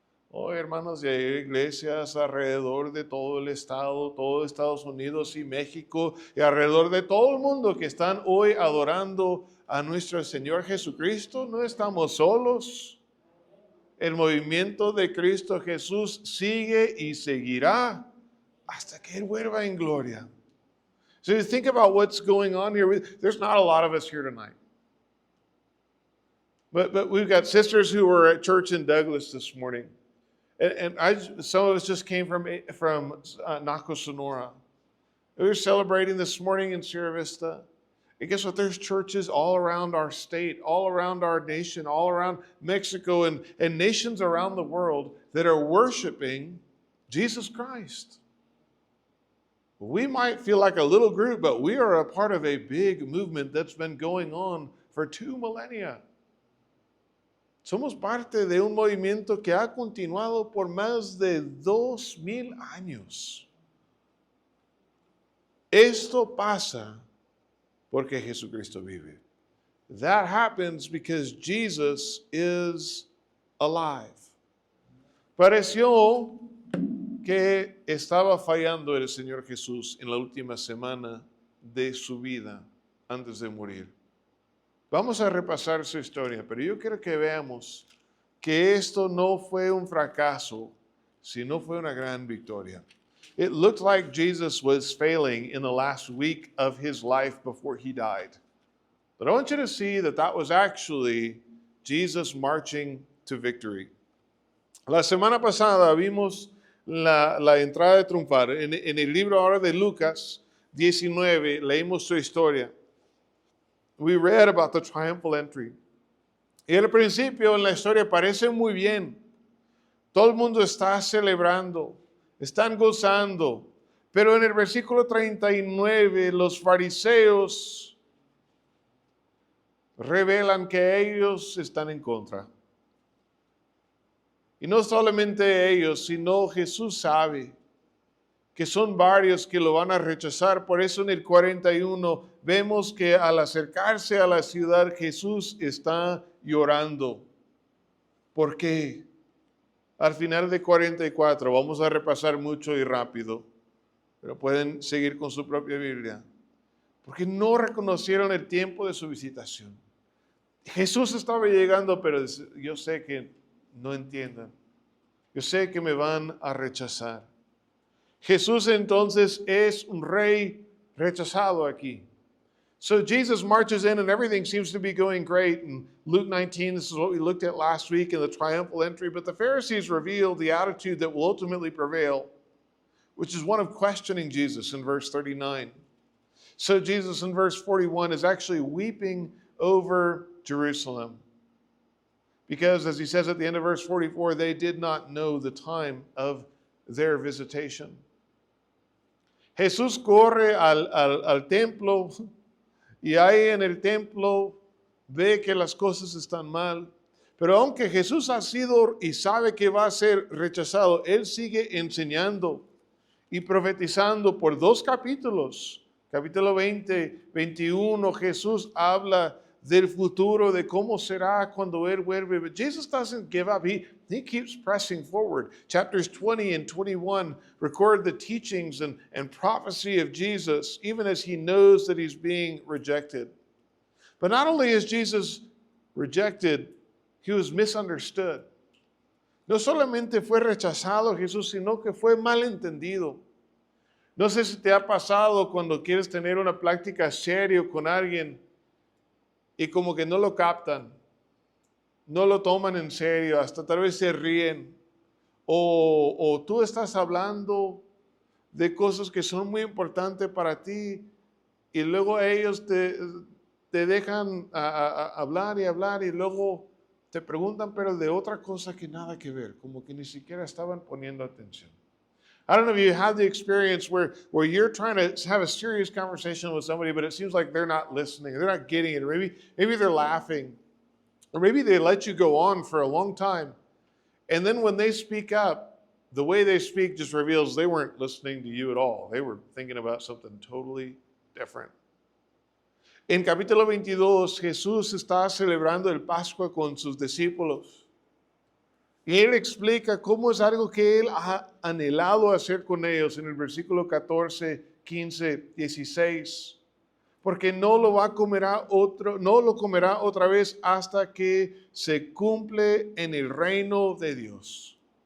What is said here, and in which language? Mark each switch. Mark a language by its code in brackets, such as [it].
[es] Hoy, hermanos, y hay iglesias alrededor de todo el estado, todo Estados Unidos y México, y alrededor de todo el mundo que están hoy adorando a nuestro Señor Jesucristo. No estamos solos. El movimiento de Cristo Jesús sigue y seguirá hasta que Él vuelva en gloria. [en] So you think about what's going on here. There's not a lot of us here tonight. But we've got sisters who were at church in Douglas this morning. And some of us just came from Naco, Sonora. We were celebrating this morning in Sierra Vista. And guess what? There's churches all around our state, all around our nation, all around Mexico, and nations around the world that are worshiping Jesus Christ. We might feel like a little group, but we are a part of a big movement that's been going on for 2 millennia. [es] Somos parte de un movimiento que ha continuado por más de 2000 años. Esto pasa porque Jesucristo vive. [en] That happens because Jesus is alive. [es] Pareció que estaba fallando el Señor Jesús en la última semana de su vida antes de morir. Vamos a repasar su historia, pero yo quiero que veamos que esto no fue un fracaso, sino fue una gran victoria. [en] It looked like Jesus was failing in the last week of his life before he died. But I want you to see that that was actually Jesus marching to victory. [es] La semana pasada vimos la entrada de triunfar. En el libro ahora de Lucas 19 leímos su historia. [en] We read about the triumphal entry. [es] Y al principio en la historia parece muy bien. Todo el mundo está celebrando, están gozando. Pero en el versículo 39 los fariseos revelan que ellos están en contra. Y no solamente ellos, sino Jesús sabe que son varios que lo van a rechazar. Por eso en el 41 vemos que al acercarse a la ciudad Jesús está llorando. ¿Por qué? Al final de 44, vamos a repasar mucho y rápido. pero pueden seguir con su propia Biblia, porque no reconocieron el tiempo de su visitación. Jesús estaba llegando, pero yo sé que no entiendan. Yo sé que me van a rechazar. Jesús entonces es un rey rechazado aquí. [en] So Jesus marches in and everything seems to be going great. In Luke 19, this is what we looked at last week in the triumphal entry. But the Pharisees reveal the attitude that will ultimately prevail, which is one of questioning Jesus in verse 39. So Jesus in verse 41 is actually weeping over Jerusalem. Because as he says at the end of verse 44, they did not know the time of their visitation. [es] Jesús corre al templo y ahí en el templo ve que las cosas están mal. Pero aunque Jesús ha sido y sabe que va a ser rechazado, Él sigue enseñando y profetizando por 2 capítulos. Capítulo 20, 21, Jesús habla del futuro, de cómo será cuando Él vuelve. [en] But Jesus doesn't give up. He keeps pressing forward. Chapters 20 and 21 record the teachings and prophecy of Jesus, even as he knows that he's being rejected. But not only is Jesus rejected, he was misunderstood. [es] No solamente fue rechazado Jesús, sino que fue malentendido. No sé si te ha pasado cuando quieres tener una plática seria con alguien y como que no lo captan, no lo toman en serio, hasta tal vez se ríen. O tú estás hablando de cosas que son muy importantes para ti y luego ellos te dejan hablar y hablar y luego te preguntan pero de otra cosa que nada que ver, como que ni siquiera estaban poniendo atención. [en] I don't know if you have the experience where you're trying to have a serious conversation with somebody, but it seems like they're not listening, they're not getting it, or maybe they're laughing, or maybe they let you go on for a long time. And then when they speak up, the way they speak just reveals they weren't listening to you at all. They were thinking about something totally different. [es] En capítulo 22, Jesús está celebrando el Pascua con sus discípulos. Y Él explica cómo es algo que Él ha anhelado hacer con ellos en el versículo 14, 15, 16. Porque no lo comerá otra vez hasta que se cumple en el reino de Dios.